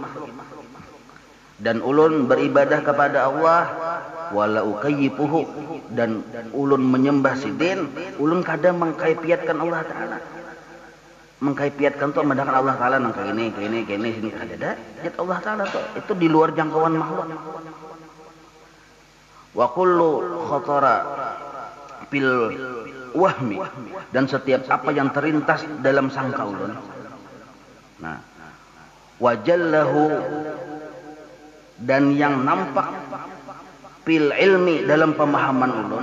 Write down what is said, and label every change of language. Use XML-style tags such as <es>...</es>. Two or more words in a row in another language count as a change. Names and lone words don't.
<bjn>Dan ulun beribadah kepada Allah</bjn> <ar>wala ukayyifuhu,</ar> <bjn>dan ulun menyembah sidin, ulun kada mengkaifiatkan Allah Ta'ala. Mengkaifiatkan tuh mendakan Allah Ta'ala nang kini sini kada ada. Zat Allah Ta'ala tuh itu di luar jangkauan makhluk.</bjn> <ar>Wa kullu khatara bil wahmi,</ar> <bjn>dan setiap apa yang terlintas dalam sangka ulun. Nah, wajallahu, dan yang nampak</bjn> <ar>fil ilmi</ar> <bjn>dalam pemahaman ulun.</bjn>